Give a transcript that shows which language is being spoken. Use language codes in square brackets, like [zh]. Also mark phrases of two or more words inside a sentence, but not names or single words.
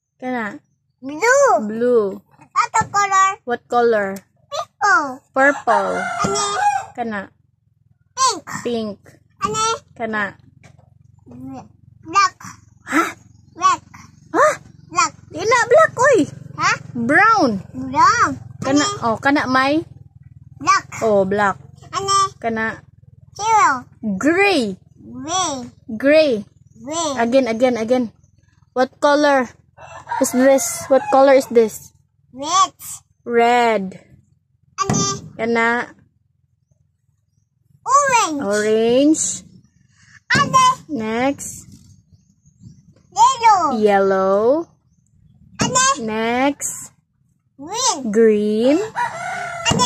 [ceb] Kana. [en] Blue. Blue. What color? What color? Purple. Purple. [ceb] Ano? Kana. [en] Pink. Pink. [ceb] Ano? Kana. [en] Black. Ha? Black. Ha? Black. [ceb] Di na black oy. Ha? [en] Brown. Brown. [ceb] Kana. Oh, kana may. [en] Black. Oh, black. [ceb] Ano? Kana. [en] Zero. Gray. Gray. Gray. Gray. Again. What color is this? What color is this? Red. Red. [ceb] Ano? Kana. [en] Orange. Orange. [ceb] Ano? [en] Next. Yellow. Yellow. [ceb] Ano? [en] Next. Green. Green. [ceb] Ano?